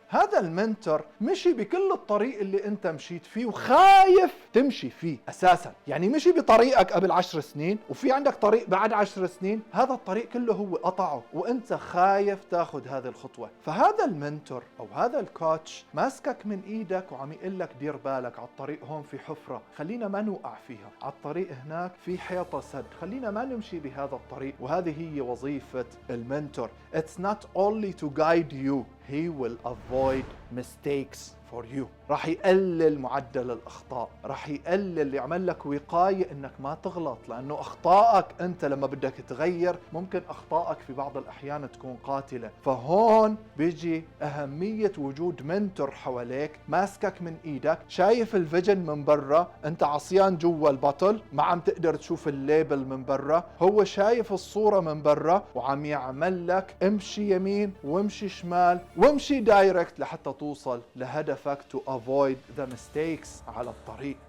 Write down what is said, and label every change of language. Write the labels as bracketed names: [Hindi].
[Arabic] هذا المنتور مشي بكل الطريق اللي انت مشيت فيه وخايف تمشي فيه اساسا، يعني مشي بطريقك قبل 10 سنين وفي عندك طريق بعد 10 سنين، هذا الطريق كله هو قطعه وانت خايف تاخذ هذه الخطوة. فهذا المنتور او هذا الكوتش ماسكك من ايدك وعم يقول لك دير بالك، على الطريق هون في حفرة خلينا ما نوقع فيها، على الطريق هناك في حيطة سد خلينا ما نمشي بهذا الطريق. وهذه هي وظيفة المنتور. [English] It's not only to guide you, he will avoid mistakes for you. [Arabic] راح يقلل معدل الأخطاء، راح يقلل، يعمل لك وقاية إنك ما تغلط، لأنه أخطائك أنت لما بدك تغير ممكن أخطائك في بعض الأحيان تكون قاتلة. فهون بيجي أهمية وجود منتور حواليك ماسكك من إيدك، شايف الفيجن من برا، أنت عصيان جوا البطل ما عم تقدر تشوف الليبل من برا، هو شايف الصورة من برا وعم يعمل لك امشي يمين وامشي شمال وامشي دايركت لحتى توصل لهدفك [English] to avoid the mistakes [Arabic] على الطريق.